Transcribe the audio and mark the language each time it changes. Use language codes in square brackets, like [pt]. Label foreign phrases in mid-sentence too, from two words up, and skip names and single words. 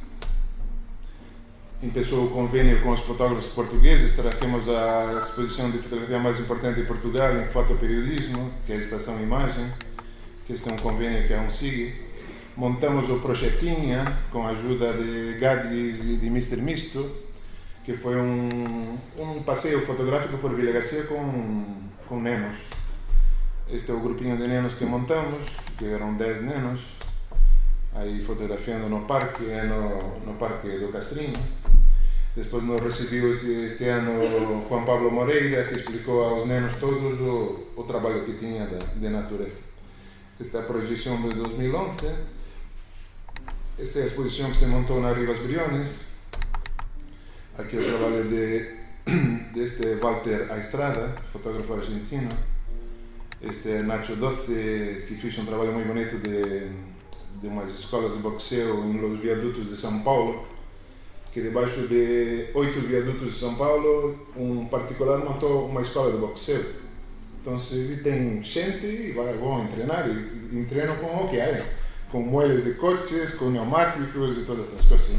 [pt] Começou o convênio com os fotógrafos portugueses, trajemos a exposição de fotografia mais importante de Portugal em fotoperiodismo, que é a Estação Imagem, que este é um convênio que é um SIG. Montamos o Projetinha com a ajuda de Gadis e de Mr. Misto, que foi um passeio fotográfico por Vila Garcia com nenos. Este é o grupinho de nenos que montamos, que eram 10 nenos, aí fotografiando no parque do Castrinho. Depois nos recebeu este ano Juan Pablo Moreira, que explicou aos nenos todos o trabalho que tinha de natureza. Esta é a projeção de 2011. Esta é a exposição que se montou na Rivas Briones. Aqui o trabalho deste Walter Aestrada, fotógrafo argentino. Este é Nacho Doce, que fez um trabalho muito bonito de umas escolas de boxeo em [es] los viadutos [pt] de São Paulo, que debaixo de 8 viadutos de São Paulo, um particular montou uma escola de boxeo. Então, tem gente e vão treinar, e treinam com o que há, com [es] muelas de coches, [pt] com pneumáticos e todas estas coisas.